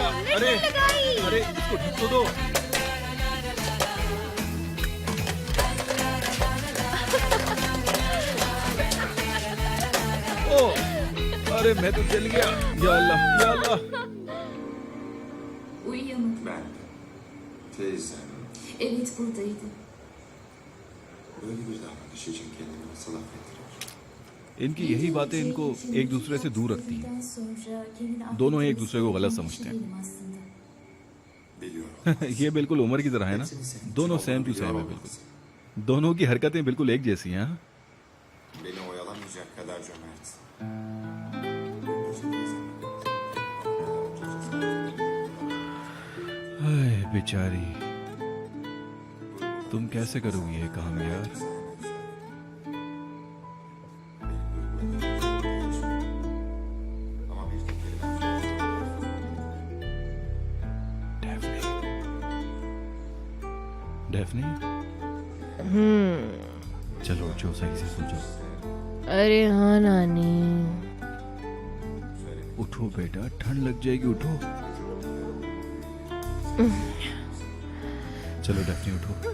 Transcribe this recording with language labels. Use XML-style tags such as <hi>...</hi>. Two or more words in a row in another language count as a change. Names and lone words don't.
<hi>अरे अरे इसको ढक तो दो। ओ अरे मैं तो जल गया। या अल्लाह या अल्लाह।</hi> <tr>Uyuyor mu? Ben de. Teyzem. Evet buradaydı. Böyle bir davranış için kendimi nasıl affettirir?</tr> <hi>इनकी यही बातें इनको एक दूसरे से दूर रखती हैं। दोनों एक दूसरे को गलत समझते हैं।</hi> <tr>Biliyorum.</tr> <hi>ये बिल्कुल उम्र की तरह है ना। दोनों</hi> <en>same to same</en> <hi>है बिल्कुल। दोनों की हरकतें बिल्कुल एक जैसी हैं। हाँ?</hi> <tr>Beni oyalamayacak kadar cömert.</tr> <hi>हाय बेचारी, तुम कैसे करोगी ये काम यार?</hi> <tr>Ama bir tek kelime</tr> <hi>डेफनी, चलो उठो, सही से सो जाओ। अरे हाँ नानी। उठो बेटा, ठंड लग जाएगी, उठो। चलो डेफनी उठो।</hi>